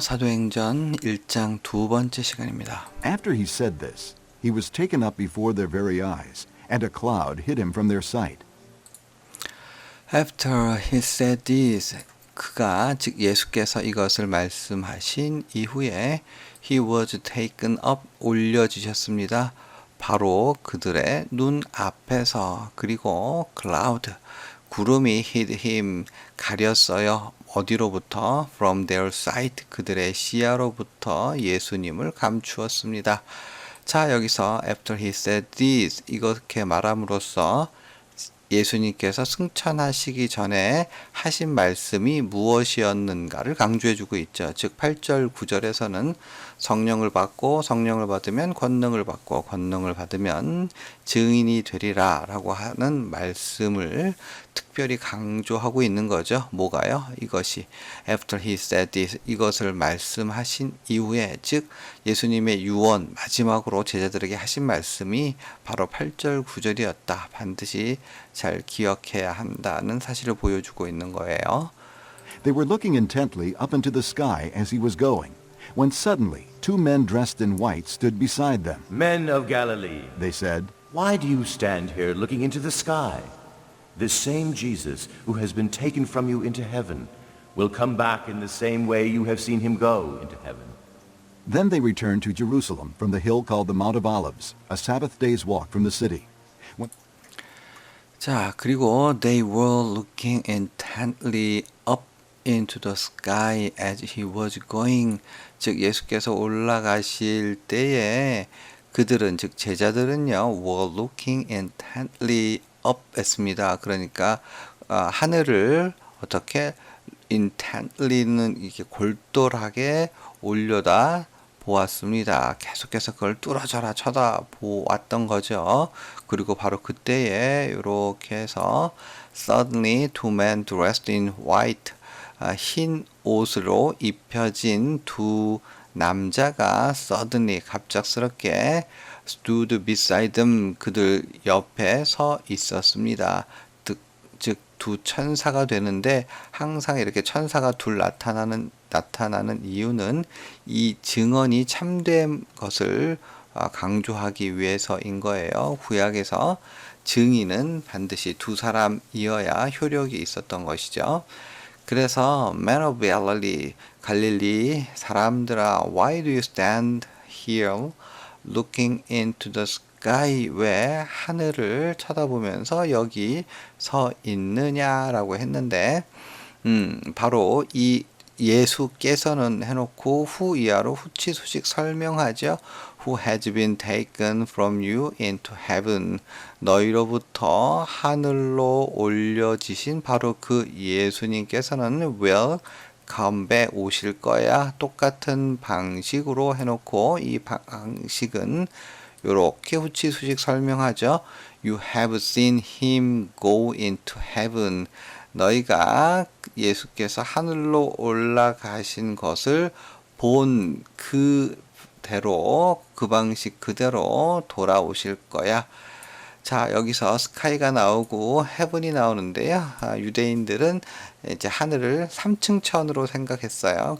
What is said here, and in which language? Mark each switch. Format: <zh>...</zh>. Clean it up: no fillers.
<ko>사도행전 1장 두 번째 시간입니다.</ko> <en>After he said this, he was taken up before their very eyes, and a cloud hid him from their sight. After he said this,</en> <ko>그가 즉 예수께서 이것을 말씀하신 이후에</ko> <en>he was taken up</en> <ko>올려지셨습니다. 바로 그들의 눈 앞에서. 그리고 cloud 구름이</ko> <en>hid him</en> <ko>가렸어요. 어디로부터?</ko> <en>From their sight</en> <ko>그들의 시야로부터 예수님을 감추었습니다. 자, 여기서</ko> <en>after he said this</en> <ko>이렇게 말함으로써 예수님께서 승천하시기 전에 하신 말씀이 무엇이었는가를 강조해주고 있죠. 즉 8절 9절에서는 성령을 받고 성령을 받으면 권능을 받고 권능을 받으면 증인이 되리라 라고 하는 말씀을 특별히 강조하고 있는 거죠. 뭐가요? 이것이</ko> <en>after he said this</en> <ko>이것을 말씀하신 이후에 즉 예수님의 유언 마지막으로 제자들에게 하신 말씀이 바로 8절 9절이었다. 반드시 잘 기억해야 한다는 사실을 보여주고 있는 거예요.</ko> <en>They were looking intently up into the sky as he was going, when suddenly 2 men dressed in white stood beside them. Men of Galilee, They said, why do you stand here looking into the sky? This same Jesus who has been taken from you into heaven will come back in the same way you have seen him go into heaven. Then they returned to Jerusalem from the hill called the Mount of Olives, a Sabbath day's walk from the city.</en> <ko>자, 그리고</ko> <en>they were looking intently up into the sky as he was going.</en> <ko>즉 예수께서 올라가실 때에 그들은 즉 제자들은요</ko> <en>were looking intently up</en> <ko>했습니다. 그러니까 하늘을 어떻게 intently는 이렇게 골똘하게 올려다 보았습니다. 계속해서 그걸 뚫어져라 쳐다보았던 거죠. 그리고 바로 그때에 이렇게 해서</ko> <en>suddenly 2 men dressed in white</en> <ko>흰 옷으로 입혀진 두 남자가 suddenly 갑작스럽게</ko> <en>stood beside them</en> <ko>그들 옆에 서 있었습니다. 즉 두 천사가 되는데 항상 이렇게 천사가 둘 나타나는 이유는 이 증언이 참된 것을 강조하기 위해서인 거예요. 구약에서 증인은 반드시 두 사람이어야 효력이 있었던 것이죠.</ko> <en>그래서 Man of Galilee,</en> <ko>갈릴리 사람들아,</ko> <en>why do you stand here looking into the sky?</en> <ko>왜 하늘을 쳐다보면서 여기 서 있느냐라고 했는데 바로 이 예수께서는 해놓고 후 이하로 후치소식 설명하죠.</ko> <en>Who has been taken from you into heaven.</en> <ko>너희로부터 하늘로 올려지신 바로 그 예수님께서는</ko> <en>will come back</en> <ko>오실 거야. 똑같은 방식으로 해놓고 이 방식은 요렇게 후치소식 설명하죠.</ko> <en>You have seen him go into heaven.</en> <ko>너희가 예수께서 하늘로 올라가신 것을 본 그대로 그 방식 그대로 돌아오실 거야. 자, 여기서 스카이가 나오고 헤븐이 나오는데요. 유대인들은 이제 하늘을 3층 천으로 생각했어요.</ko>